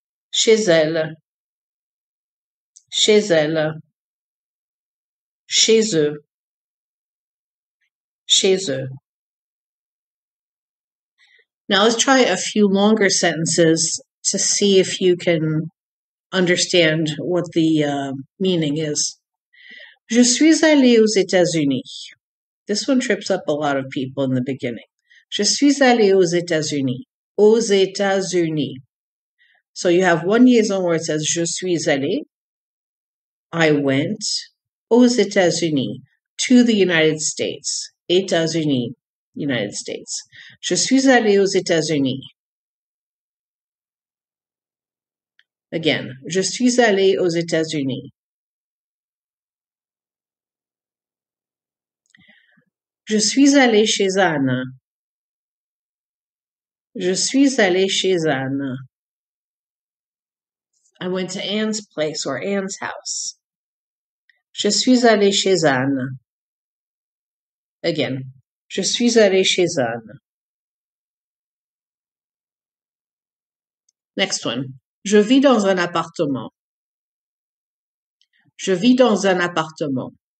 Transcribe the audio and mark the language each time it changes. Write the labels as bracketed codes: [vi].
[fr] Chez elle. Chez elle. Chez eux. Chez eux. [en] Now let's try a few longer sentences to see if you can understand what the meaning is. [fr] Je suis allé aux États-Unis. [en] This one trips up a lot of people in the beginning. [fr] Je suis allé aux États-Unis. Aux États-Unis. [en] So you have one liaison where it says [fr] je suis allé. [en] I went [fr] aux États-Unis, [en] to the United States. [fr] États-Unis, [en] United States. [fr] Je suis allé aux États-Unis. [en] Again, [fr] je suis allé aux États-Unis. Je suis allé chez Anne. Je suis allé chez Anne. [en] I went to Anne's place or Anne's house. [fr] Je suis allé chez Anne. [en] Again, [fr] je suis allé chez Anne. [en] Next one. [fr] Je vis dans un appartement. Je vis dans un appartement.